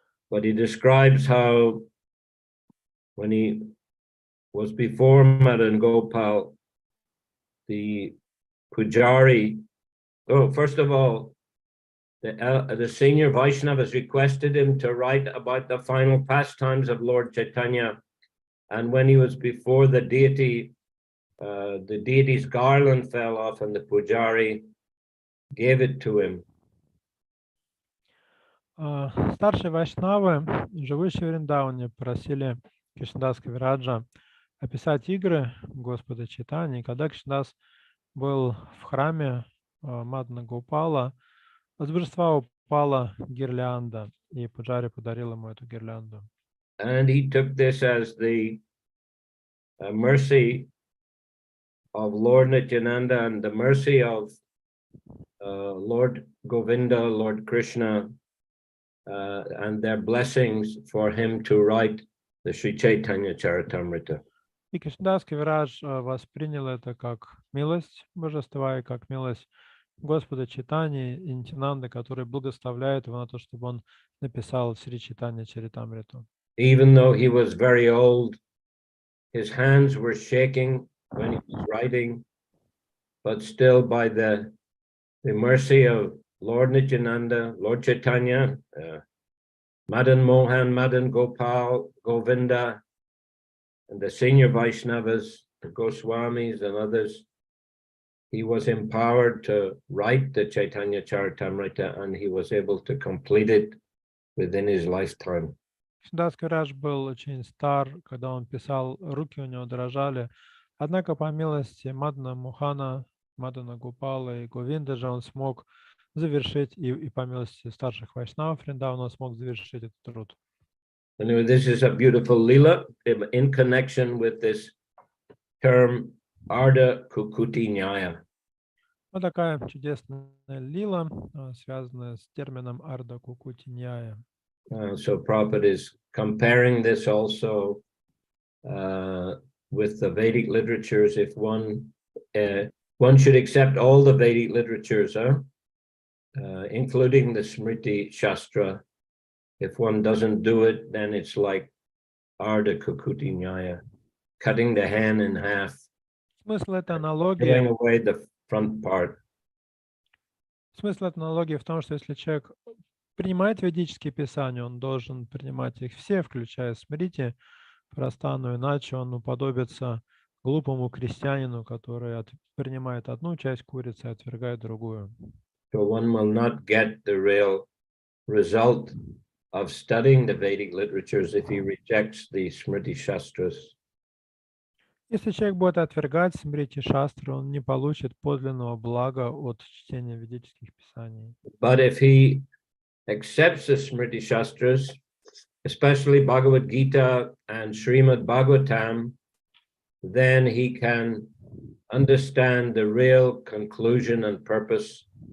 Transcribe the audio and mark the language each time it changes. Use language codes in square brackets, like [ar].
[en] But he describes how when he was before Madan Gopal, the Pujari, first of all, the senior Vaishnavas requested him to write about the final pastimes of Lord Chaitanya. And when he was before the deity, the deity's garland fell off and the Pujari gave it to him. [ru] Старшие вайшнавы, живущие в Вриндаване, просили Кришнадаса Кавираджа описать игры Господа Чайтаньи. И когда Кришнадас был в храме Мадана Гопала, с божества упала гирлянда, и Пуджари подарил ему эту гирлянду. [en] And he took this as the mercy of Lord Nityananda and the mercy of Lord Govinda, Lord Krishna, and their blessings for him to write the Shri Chайтанья Чаритамрита. [ru] И Кришнадас Кавирадж воспринял это как милость божества и как милость Господа Чайтаньи и Нитянанды, который благословляет его на то, чтобы он написал Шри Чайтанья Чаритамриту. [en] Even though he was very old, his hands were shaking when he was writing, but still by the mercy of Lord Nityananda, Lord Chaitanya, Madan Mohan, Madan Gopal, Govinda, and the senior Vaishnavas, the Goswamis and others, he was empowered to write the Chaitanya Charitamrita, and he was able to complete it within his lifetime. [ru] Кришнадас Кавирадж был очень стар, когда он писал, руки у него дрожали. Однако по милости Мадана Мохана, Мадана Гопала и Говинда же он смог завершить, и по милости старших вайшнавов Вриндавана он смог завершить этот труд. [en] Anyway, this is a beautiful lila in connection with this term Ardha Kukuti Nyaya. [ru] Вот такая чудесная лила, связанная с термином Ардha Kukuti Nyaya. [en] So Prabhupada is comparing this also with the Vedic literatures. If one should accept all the Vedic literatures, including the Smriti Shastra. If one doesn't do it, then it's like Ardha Kukuti Nyaya, cutting the hand in half, [ru] Смысл этой аналогии, [en] cutting away the front part. [ru] смысл этой аналогии в том, что если человек принимает ведические писания, он должен принимать их все, включая Смрити, Прастану, иначе он уподобится глупому крестьянину, который принимает одну часть курицы и отвергает другую. [en] So one will not get the real result of studying the Vedic literatures if he rejects the Smriti Shastras. [ru] Если человек будет отвергать Смрити Шастры, он не получит подлинного блага от чтения ведических писаний. [en] But if he accepts the Smriti Shastras, especially Bhagavad Gita and Srimad Bhagavatam, then he can understand the real conclusion and purpose